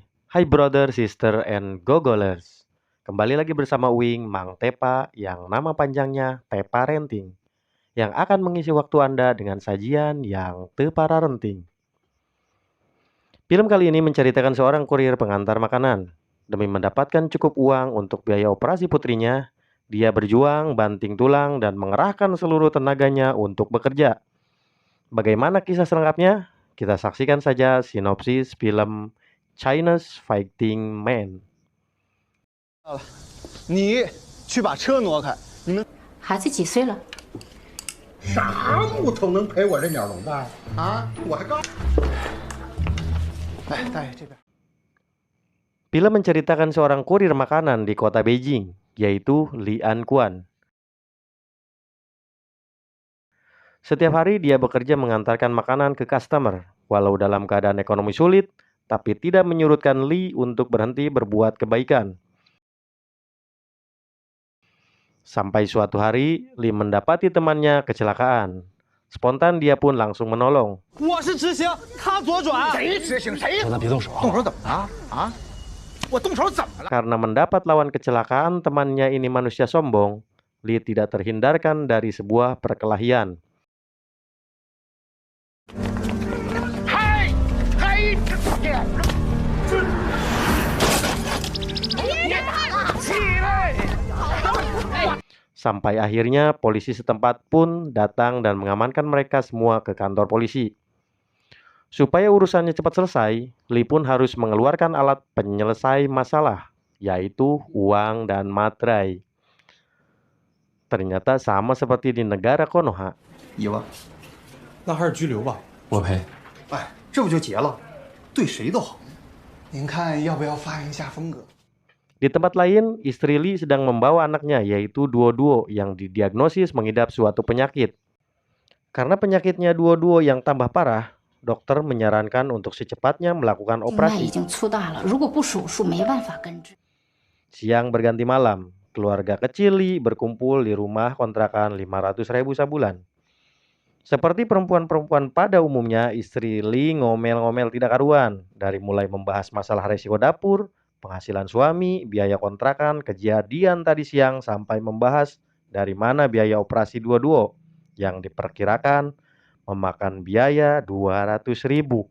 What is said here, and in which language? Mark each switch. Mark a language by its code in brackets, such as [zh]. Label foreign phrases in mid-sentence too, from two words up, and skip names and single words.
[en] Hai brother, sister, and gogolers. [id] Kembali lagi bersama Wing Mang Tepa yang nama panjangnya Tepa Renting, yang akan mengisi waktu Anda dengan sajian yang tepara renting. Film kali ini menceritakan seorang kurir pengantar makanan. Demi mendapatkan cukup uang untuk biaya operasi putrinya, dia berjuang banting tulang dan mengerahkan seluruh tenaganya untuk bekerja. Bagaimana kisah selengkapnya? Kita saksikan saja sinopsis film China's Fighting Man. [zh] 你去把车挪开，你们孩子几岁了？啥木头能陪我这鸟笼蛋啊？我还刚。来，大爷这边。 [id] Film menceritakan seorang kurir makanan di kota Beijing, yaitu Li Anquan. Setiap hari dia bekerja mengantarkan makanan ke customer, walau dalam keadaan ekonomi sulit, tapi tidak menyurutkan Li untuk berhenti berbuat kebaikan. Sampai suatu hari, Li mendapati temannya kecelakaan. Spontan dia pun langsung menolong. [zh] 我是直行，他左转。谁执行谁？咱别动手，动手怎么了？啊？我动手怎么了？ [id] Karena mendapat lawan kecelakaan temannya ini manusia sombong, Li tidak terhindarkan dari sebuah perkelahian. [zh] 嗨嗨！ [id] Sampai akhirnya polisi setempat pun datang dan mengamankan mereka semua ke kantor polisi. Supaya urusannya cepat selesai, Li pun harus mengeluarkan alat penyelesai masalah, yaitu uang dan materai. Ternyata sama seperti di negara Konoha. [zh] 1 万，那还是拘留吧，我赔。哎，这不就结了？对谁都好。您看要不要发扬一下风格？ [id] Di tempat lain, istri Li sedang membawa anaknya, yaitu Duo-Duo, yang didiagnosis mengidap suatu penyakit. Karena penyakitnya Duo-Duo yang tambah parah, dokter menyarankan untuk secepatnya melakukan [zh] 静脉已 [id] operasi. [zh] 经粗大了，如果不手术没办法根治。 [id] Siang berganti malam, keluarga kecil Li berkumpul di rumah kontrakan 500.000 sebulan. Seperti perempuan-perempuan pada umumnya, istri Li ngomel-ngomel tidak karuan, dari mulai membahas masalah resiko dapur, penghasilan suami, biaya kontrakan, kejadian tadi siang, sampai membahas dari mana biaya operasi Duo-Duo yang diperkirakan memakan biaya 200.000.